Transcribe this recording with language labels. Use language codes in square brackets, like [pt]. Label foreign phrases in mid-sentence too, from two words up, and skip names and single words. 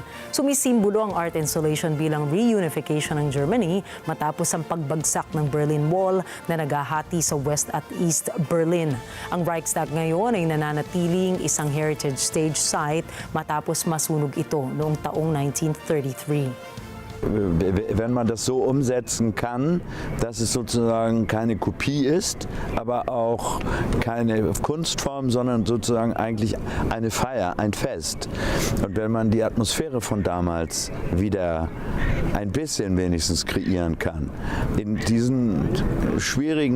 [tl] Sumisimbolo ang [en] art installation [tl] bilang reunification ng Germany matapos ang pagbagsak ng Berlin Wall na naghahati sa West at East Berlin. Ang Reichstag ngayon ay nananatiling isang [en] heritage stage site [tl] matapos masunog ito noong taong 1933. [de] wenn man das so umsetzen kann, dass es sozusagen keine Kopie ist, aber auch keine Kunstform, sondern sozusagen eigentlich eine Feier, ein Fest. Und wenn man die Atmosphäre von damals wieder ein bisschen wenigstens kreieren kann, in diesen schwierigen